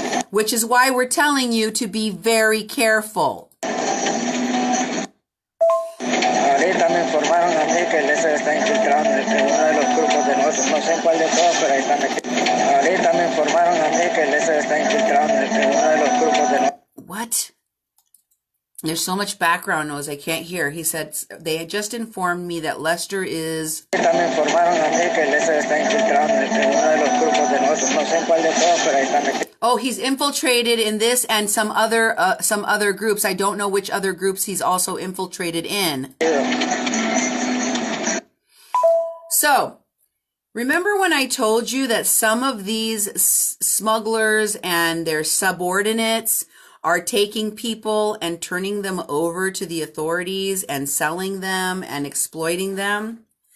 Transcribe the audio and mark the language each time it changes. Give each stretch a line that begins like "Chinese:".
English: Which is why we're telling you to be very careful.
Spanish: Ahorita me informaron a mí que Lester está infiltrado en uno de los grupos de nosotros. No sé en cuál de todos, pero ahí está metido. Ahorita me informaron a mí que Lester está infiltrado en uno de los grupos de nosotros.
English: What? There's so much background noise I can't hear. He said they had just informed me that Lester is...
Spanish: Ahorita me informaron a mí que Lester está infiltrado en uno de los grupos de nosotros. No sé en cuál de todos, pero ahí está metido.
English: Oh, he's infiltrated in this and some other groups. I don't know which other groups he's also infiltrated in. So, remember when I told you that some of these smugglers and their subordinates are taking people and turning them over to the authorities and selling them and exploiting them?